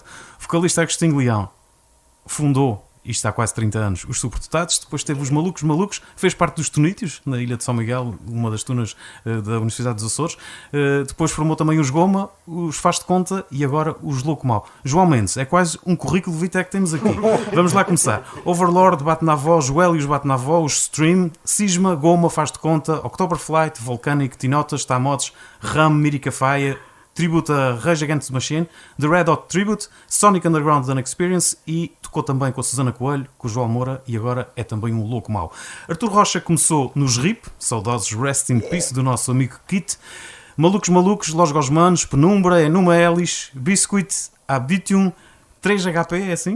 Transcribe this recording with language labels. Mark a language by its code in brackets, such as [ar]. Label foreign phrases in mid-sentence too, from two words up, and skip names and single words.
[pt] O vocalista Agostinho Leão fundou, isto há quase 30 anos, os Superdotados, depois teve os Malucos, fez parte dos Tunítios, na Ilha de São Miguel, uma das tunas da Universidade dos Açores, depois formou também os Goma, os Faz de Conta e agora os Louco Mau. João Mendes, é quase um currículo vitae que temos aqui. Vamos lá começar. Overlord, Bate na Avó, Joélios, Bate na Avó, os Stream, Cisma, Goma, Faz de Conta, Oktoberflight, Volcanic, Tinotas, Tamotes, Ram, Mirica Faia, tributo a Rage Against the Machine, The Red Hot Tribute, Sonic Underground The Experience e tocou também com a Susana Coelho, com o João Moura e agora é também um Louco Mau. Artur Rocha começou nos RIP, saudosos Rest in Peace do nosso amigo Kit, Malucos, Los Gosmanos, Penumbra, Enuma Elis, Biscuit, Abditium, 3HP, é assim?